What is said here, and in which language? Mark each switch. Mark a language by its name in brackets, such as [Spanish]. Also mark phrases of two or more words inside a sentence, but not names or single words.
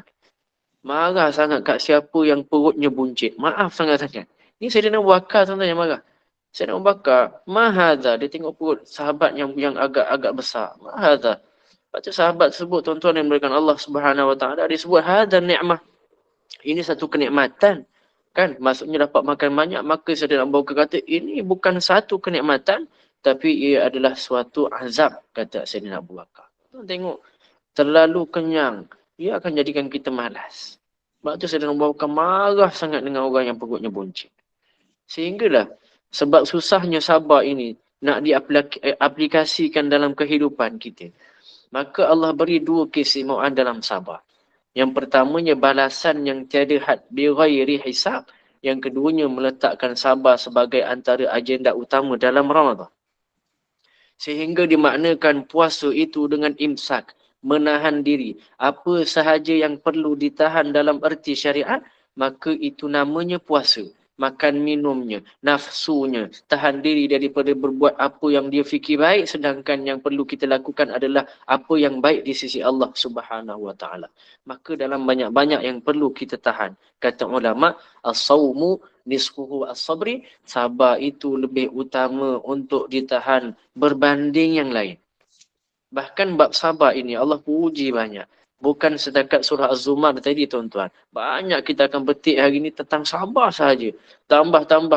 [Malay] Marah sangat kat siapa yang perutnya buncit. Maaf sangat-sangat. Ni Sayyidina Abu Bakar tuan-tuan yang marah. Sayyidina Abu Bakar, mahadha. Dia tengok perut sahabat yang agak-agak besar. Mahadha. Lepas tu sahabat tersebut, tuan-tuan yang memberikan Allah [Arabic] سبحانه وتعالى, [Malay] dia sebut [Arabic] هذه نعمة. [Malay] Ini satu kenikmatan. Kan? Maksudnya dapat makan banyak. Maka Sayyidina Abu Bakar kata, ini bukan satu kenikmatan, tapi ia adalah suatu azab, kata Sayyidina Abu Bakar. Tuan tengok, terlalu kenyang, ia akan jadikan kita malas. Sebab tu Sayyidina Abu Bakar marah sangat dengan orang yang perutnya buncit. Sehinggalah, sebab susahnya sabar ini, nak diaplikasikan dalam kehidupan kita. Maka Allah beri dua keistimewaan dalam sabar. Yang pertamanya balasan yang tiada had [Arabic] بغير حساب. [Malay] Yang keduanya meletakkan sabar sebagai antara agenda utama dalam Ramadan. Sehingga dimaknakan puasa itu dengan imsak, menahan diri. Apa sahaja yang perlu ditahan dalam erti syariat, maka itu namanya puasa. Makan minumnya, nafsunya, tahan diri daripada berbuat apa yang dia fikir baik, sedangkan yang perlu kita lakukan adalah apa yang baik di sisi Allah [Arabic] سبحانه وتعالى. [Malay] Maka dalam banyak-banyak yang perlu kita tahan. Kata ulama, [Arabic] الصوم نصفه الصبر, [Malay] sabar itu lebih utama untuk ditahan berbanding yang lain. Bahkan bab sabar ini Allah puji banyak. Bukan setakat surah Az-Zumar tadi tuan-tuan. Banyak kita akan petik hari ini tentang sabar sahaja. Tambah-tambah.